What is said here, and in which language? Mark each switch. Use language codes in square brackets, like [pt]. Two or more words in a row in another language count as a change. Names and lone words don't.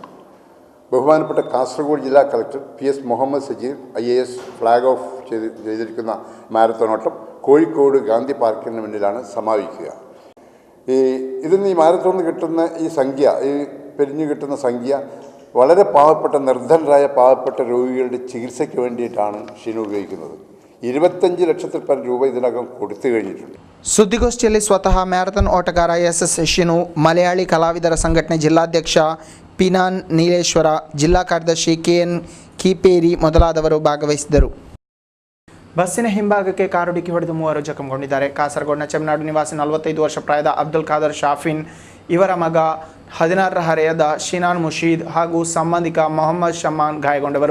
[ml] ബഹുമാനപ്പെട്ട കാസർഗോഡ് ജില്ലാ കളക്ടർ PS മുഹമ്മദ് സജീർ IAS [en] flag off [ml] ചെയ്തിരിക്കുന്ന മാരത്തോൺ ഓട്ടം കോഴിക്കോട് ഗാന്ധി പാർക്കിന് മുന്നിലാണ് സമാപിക്കുക. ഇതിന് ഈ മാരത്തോണിന് കിട്ടുന്ന ഈ സംഖ്യ, ഈ പിരിഞ്ഞു കിട്ടുന്ന സംഖ്യ വളരെ പാവപ്പെട്ട നിർധനരായ പാവപ്പെട്ട രോഗികളുടെ ചികിത്സയ്ക്ക് വേണ്ടിയിട്ടാണ് ഷിനു ഉപയോഗിക്കുന്നത്. 25 ലക്ഷത്തിൽ പരം രൂപ ഇതിനകം കൊടുത്തു കഴിഞ്ഞിട്ടുണ്ട്. [kn] ಸುದ್ದಿಗೋಷ್ಠಿಯಲ್ಲಿ ಸ್ವತಃ ಮ್ಯಾರಥಾನ್ ಓಟಗಾರ ಎಸ್ ಶಿನು, ಮಲಯಾಳಿ ಕಲಾವಿದರ ಸಂಘಟನೆ ಜಿಲ್ಲಾಧ್ಯಕ್ಷ ಪಿನಾನ್ ನೀಲೇಶ್ವರ, ಜಿಲ್ಲಾ ಕಾರ್ಯದರ್ಶಿ KN ಕೀಪೇರಿ ಮೊದಲಾದವರು ಭಾಗವಹಿಸಿದರು. ಬಸ್ಸಿನ ಹಿಂಭಾಗಕ್ಕೆ ಕಾರು ಡಿಕ್ಕಿ ಹೊಡೆದು 3 ಜಖಂಗೊಂಡಿದ್ದಾರೆ. ಕಾಸರಗೋಡಿನ ಚೆಮ್ನಾಡು ನಿವಾಸಿ 45 ವರ್ಷ ಪ್ರಾಯದ ಅಬ್ದುಲ್ ಖಾದರ್ ಶಾಫಿನ್, ಇವರ ಮಗ 16ರ ಹರೆಯದ ಶಿನಾನ್ ಮುಷೀದ್ ಹಾಗೂ ಸಂಬಂಧಿಕ ಮೊಹಮ್ಮದ್ ಶಮ್ಮಾನ್ ಗಾಯಗೊಂಡವರು.